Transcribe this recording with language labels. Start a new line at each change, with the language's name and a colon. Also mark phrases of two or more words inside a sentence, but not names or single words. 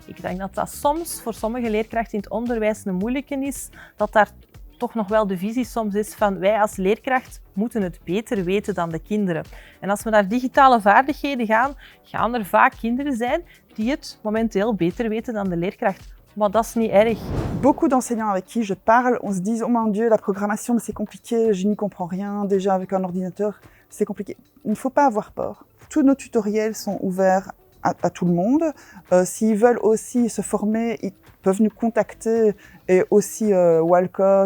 Dutch: Ik denk dat dat soms voor sommige leerkrachten in het onderwijs een moeilijke is, dat daar toch nog wel de visie soms is van wij als leerkracht moeten het beter weten dan de kinderen. En als we naar digitale vaardigheden gaan, gaan er vaak kinderen zijn die het momenteel beter weten dan de leerkracht. Maar dat is niet erg.
French: Beaucoup d'enseignants avec qui je parle, on se dit oh mon Dieu, la programmation c'est compliqué, je n'y comprends rien, déjà avec un ordinateur c'est compliqué. Il ne faut pas avoir peur. Tous nos tutoriels sont ouverts à tout le monde. S'ils veulent aussi se former, ils peuvent nous contacter et aussi Walcode.